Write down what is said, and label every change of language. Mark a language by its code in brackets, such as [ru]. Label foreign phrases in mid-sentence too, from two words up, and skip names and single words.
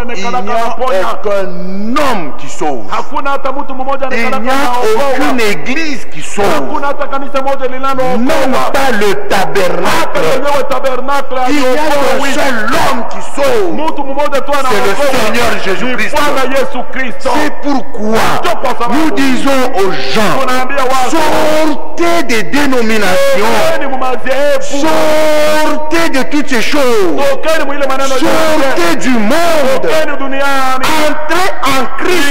[fr] Il n'y [sw] anayekanaka [fr] a [sw] anaponya. [fr] aucun homme qui sauve. [sw] Hakuna hata mtu mmoja [fr] Il n'y [sw] anayekanaka [fr] a aucune [sw] anaokoa. [fr] église qui sauve. [sw] Hakuna hata kanisa moja [fr] Même [sw] linalookoa. [fr] pas le [sw] Hata [fr] tabernacle. [sw] wenyewe tabernakle [fr] Il y a [sw] aliokoa [fr] un [sw] wiki. [fr] seul homme qui sauve. [sw] Mtu mmoja tu [fr] C'est le Seigneur [sw] anaokoa. [fr] Jésus-Christ. [sw] Ni Bwana Yesu Kristo. [fr] C'est pourquoi nous disons aux gens, [sw] Tunaambia watu [fr] sortez des dénominations Sortez de toutes ces choses. Sortez du monde. Entrez en Christ.